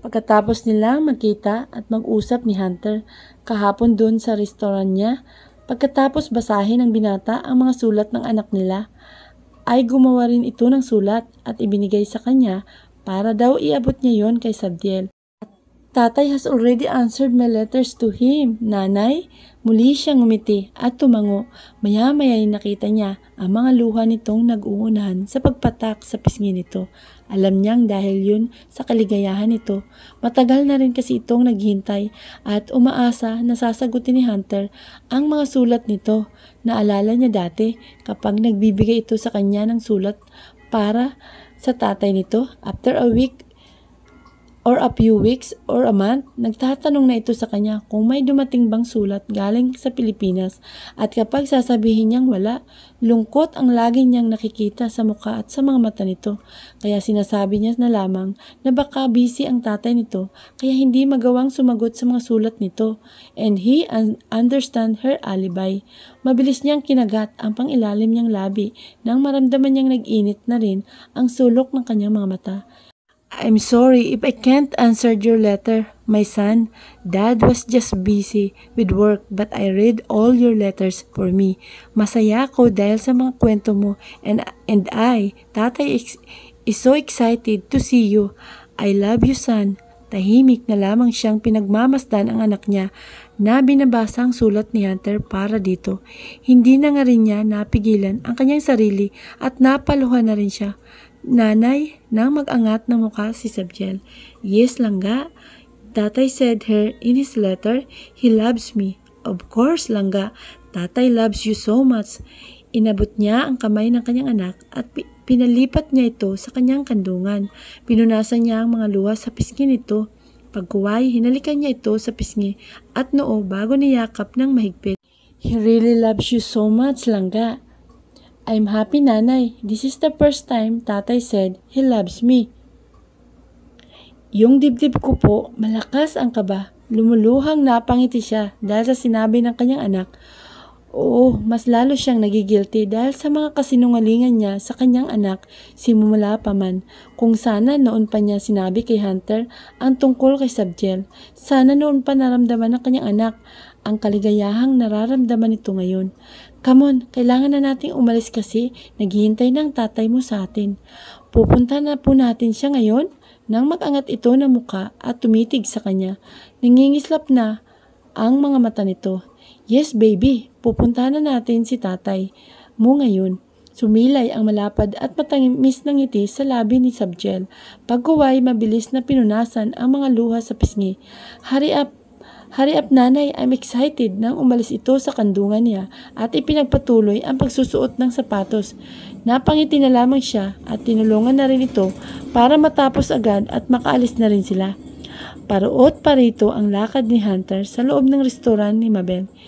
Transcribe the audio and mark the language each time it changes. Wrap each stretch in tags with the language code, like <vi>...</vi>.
<tl>Pagkatapos nilang magkita at mag-usap ni Hunter kahapon doon sa restaurant niya, pagkatapos basahin ng binata ang mga sulat ng anak nila, ay gumawa rin ito ng sulat at ibinigay sa kanya para daw iabot niya yon kay Sabdiel.</tl> <en>Tatay has already answered my letters to him, nanay.</en> <tl>Muli siyang ngumiti at tumango. Maya-maya nakita niya ang mga luha nitong nag-uunahan sa pagpatak sa pisngi nito. Alam niyang dahil yun sa kaligayahan nito. Matagal na rin kasi itong naghintay at umaasa na sasagutin ni Hunter ang mga sulat nito. Naalala niya dati kapag nagbibigay ito sa kanya ng sulat para sa tatay nito,</tl> <en>after a week or a few weeks or a month,</en> <tl>nagtatanong na ito sa kanya kung may dumating bang sulat galing sa Pilipinas at kapag sasabihin niyang wala, lungkot ang lagi niyang nakikita sa mukha at sa mga mata nito. Kaya sinasabi niya na lamang na baka busy ang tatay nito kaya hindi magawang sumagot sa mga sulat nito</tl> <en>and he understand her alibi.</en> <tl>Mabilis niyang kinagat ang pangilalim niyang labi nang maramdaman niyang nag-init na rin ang sulok ng kanyang mga mata.</tl> <en>I'm sorry if I can't answer your letter, my son. Dad was just busy with work but I read all your letters for me.</en> <tl>Masaya ako dahil sa mga kwento mo</tl> <en>and I, tatay is so excited to see you. I love you, son.</en> <tl>Tahimik na lamang siyang pinagmamasdan ang anak niya na binabasa ang sulat ni Hunter para dito. Hindi na nga rin niya napigilan ang kanyang sarili at napaluhan na rin siya. Nanay, nang mag-angat ng mukha si Sabjel.</tl> <en>Yes, Langga. Tatay said her in his letter, he loves me. Of course, Langga. Tatay loves you so much.</en> <tl>Inabot niya ang kamay ng kanyang anak at pinalipat niya ito sa kanyang kandungan. Pinunasan niya ang mga luha sa pisngi nito. Pagkuway, hinalikan niya ito sa pisngi at noo bago niyakap ng mahigpit.</tl> <en>He really loves you so much, Langga. I'm happy, nanay. This is the first time tatay said he loves me.</en> <tl>Yung dibdib ko po, malakas ang kaba. Lumuluhang napangiti siya dahil sa sinabi ng kanyang anak. Oo, mas lalo siyang nagigilty dahil sa mga kasinungalingan niya sa kanyang anak simula pa man. Kung sana noon pa niya sinabi kay Hunter ang tungkol kay Sabjel, sana noon pa naramdaman ng kanyang anak ang kaligayahang nararamdaman nito ngayon.</tl> <en>Come on,</en> <tl>kailangan na nating umalis kasi naghihintay ng tatay mo sa atin. Pupunta na po natin siya ngayon. Nang mag-angat ito ng muka at tumitig sa kanya, nangingislap na ang mga mata nito.</tl> <en>Yes, baby,</en> <tl>pupuntahan na natin si tatay mo ngayon. Sumilay ang malapad at matamis ng ngiti sa labi ni Sabjel. Pagkuway, mabilis na pinunasan ang mga luha sa pisngi.</tl> <en>Hurry up, nanay, I'm excited.</en> <tl>Nang umalis ito sa kandungan niya at ipinagpatuloy ang pagsusuot ng sapatos. Napangiti na lamang siya at tinulungan na rin ito para matapos agad at makaalis na rin sila. Paruot pa rito ang lakad ni Hunter sa loob ng restoran ni Mabel.</tl>